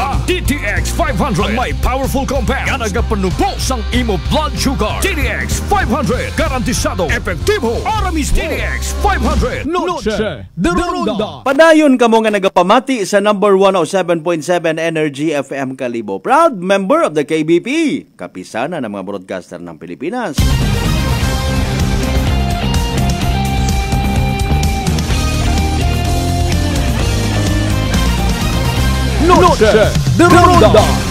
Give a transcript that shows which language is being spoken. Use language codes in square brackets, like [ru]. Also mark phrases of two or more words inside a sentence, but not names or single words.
[akl] Ang DTX 500 ang may [en] powerful compound [akl] nga nagapanubos ang imo [en] blood sugar. [akl] DTX 500 garantisado, epektibo, aramis. DTX 500 Noche de Ronda. Padayon kamo nga nagapamati sa number 107.7 Energy FM Kalibo. [en] Proud member of the KBP. [tl] Kapisana ng mga broadcaster ng Pilipinas. Noche de Ronda.